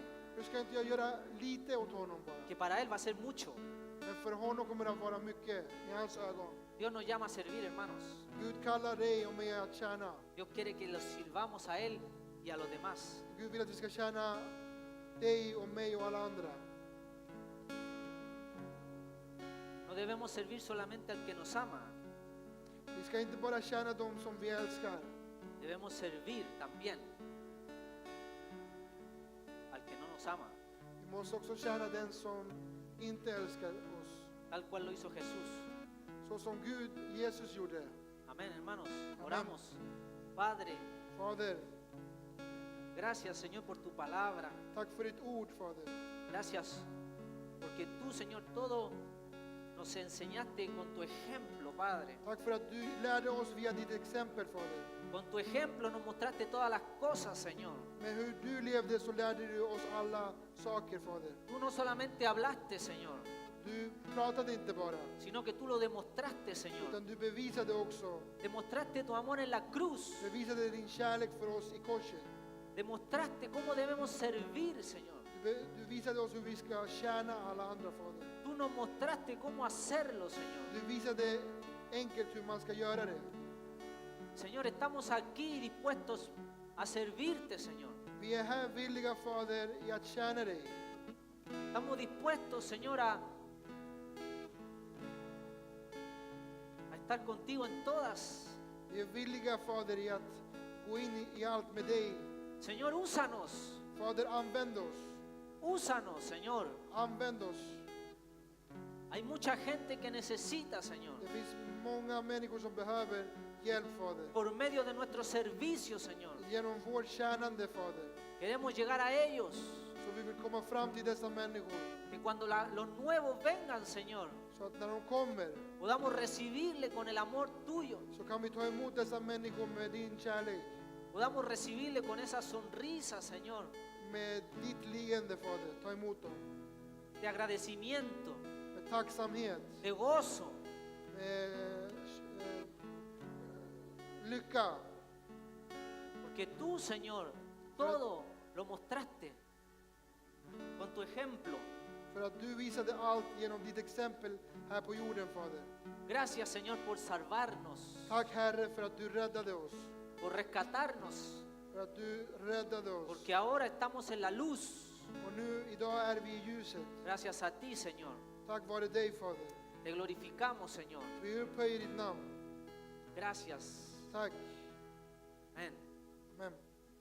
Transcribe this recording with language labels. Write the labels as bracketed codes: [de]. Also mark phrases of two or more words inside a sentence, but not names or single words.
[sv] Hur ska inte jag göra lite åt honom bara? [es] Que para Él va a ser mucho. [sv] Men för honom kommer det att vara mycket i hans ögon. [es] Dios nos llama a servir, hermanos. [sv] Gud kallar dig och mig att tjäna. [es] Dios quiere que los sirvamos a Él y a los demás. [sv] Gud vill att vi ska tjäna dig och mig och alla andra. [es] No debemos servir solamente al que nos ama, [sv] Vi ska inte bara tjäna dem som vi älskar. [es] debemos servir también al que no nos ama, [sv] Vi måste också tjäna den som inte älskar oss. [es] tal cual lo hizo Jesús. [sv] Så som Gud, Jesus gjorde. [es] Amén, hermanos. Oramos. Padre, [sv] Fader, [es] gracias, Señor, por tu palabra. [sv] tack för ditt ord, Fader. [es] Gracias porque tú, Señor, todo nos enseñaste con tu ejemplo, Padre. [sv] Tack för att du lärde oss via ditt exempel, Fader. [es] Con tu ejemplo nos mostraste todas las cosas, Señor. [sv] Med hur du levde så lärde du oss alla saker, Fader. [es] Tú no solamente hablaste, Señor, [sv] Du pratade inte bara, [es] sino que tú lo demostraste, Señor. [sv] utan du bevisade också. [es] Demostraste tu amor en la cruz. [sv] Bevisade din kärlek för oss i korset. [es] Demostraste cómo debemos servir, Señor. [sv] Du visade oss hur vi ska tjäna alla andra, Fader. [es] Tú nos mostraste cómo hacerlo, Señor. [sv] Du visade enkelt hur man ska göra det. [es] Señor, estamos aquí dispuestos a servirte, Señor. [sv] Vi är här villiga, Fader, i att tjäna dig. [es] Estamos dispuestos, Señor, a estar contigo en todas. [sv] Vi är villiga, Fader, i att gå in i allt med dig. [es] Señor, úsanos. [sv] Fader, använd oss. [es] Úsanos, Señor. [sv] Använd oss. [es] Hay mucha gente que necesita, Señor, [sv] Det finns många människor som behöver hjälp, Fader. [es] por medio de nuestro servicio, Señor. [sv] Genom vårt tjänande, Fader. [es] Queremos llegar a ellos. [sv] Så vi vill komma fram till dessa människor. [es] Que cuando los nuevos vengan, Señor, [sv] Så att när de kommer [es] podamos recibirle con el amor tuyo. [sv] så kan vi ta emot dessa människor med din kärlek. [es] Podamos recibirle con esa sonrisa, Señor, [sv] Med ditt leende, Fader. Ta emot dem. [es] de agradecimiento, [sv] Med tacksamhet. [es] de gozo. [sv] Med lycka. [es] Porque tú, Señor, todo lo mostraste. con tu ejemplo. [sv] För att du visade allt genom ditt exempel här på jorden, Fader. [es] Gracias, Señor, por salvarnos, [sv] Tack Herre för att du räddade oss. [es] por rescatarnos, [sv] För att du räddade oss. [es] porque ahora estamos en la luz. [sv] Och nu, idag är vi i ljuset. [es] Gracias a ti, Señor. [sv] Tack vare dig, Fader. [es] Te glorificamos, Señor. [sv] Vi upphöjer ditt namn. [es] Gracias. [sv] Tack. [es] Amén. [sv] Amen.